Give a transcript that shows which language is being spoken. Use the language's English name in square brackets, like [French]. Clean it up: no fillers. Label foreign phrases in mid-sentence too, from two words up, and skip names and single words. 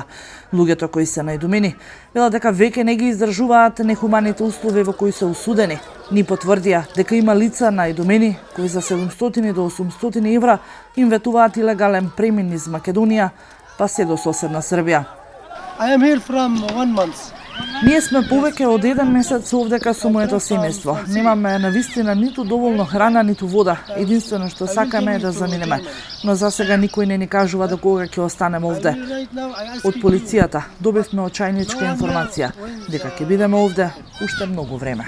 [Macedonian] Луѓето кои се најдомени велат дека веќе не ги издржуваат нехуманите услови во кои се осудени. Ни потврдија дека има лица најдомени кои за 700 до 800 евра им ветуваат илегален премин низ Македонија, па се до соседна Србија. [English] I am here from 1 month. [Macedonian] Ние сме повеќе од 1 месец овдека со моето семејство. Немаме навистина ниту доволно храна, ниту вода. Единствено што сакаме е да заминеме. Но за сега никој не ни кажува до кога ќе останеме овде. Од полицијата добивме очајничка информација дека ќе бидеме овде уште многу време.